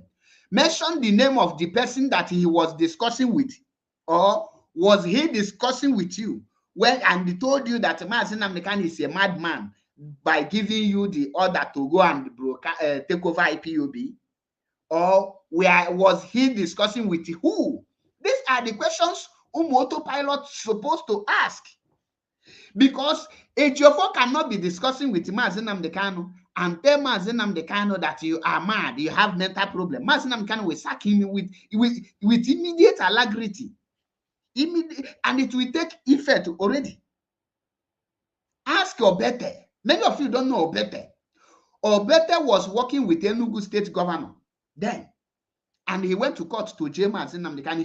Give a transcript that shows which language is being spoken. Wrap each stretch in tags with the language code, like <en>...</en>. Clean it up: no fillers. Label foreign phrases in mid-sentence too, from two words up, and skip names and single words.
<en>Mention the name of the person that he was discussing with, or was he discussing with you when and he told you that Mazi Nnamdi Kanu is a madman by giving you the order to go and take over IPOB? Or where was he discussing with who? These are the questions autopilot supposed to ask, because Ejiofor cannot be discussing with Mazi Nnamdi Kanu and tell Mazi Nnamdi Kanu that you are mad, you have mental problem. Mazi Nnamdi Kanu will sack him with immediate alacrity, and it will take effect already. Ask Obete. Many of you don't know Obete. Obete was working with Enugu State Governor then, and he went to court to jail Mazi Nnamdi Kanu.</en>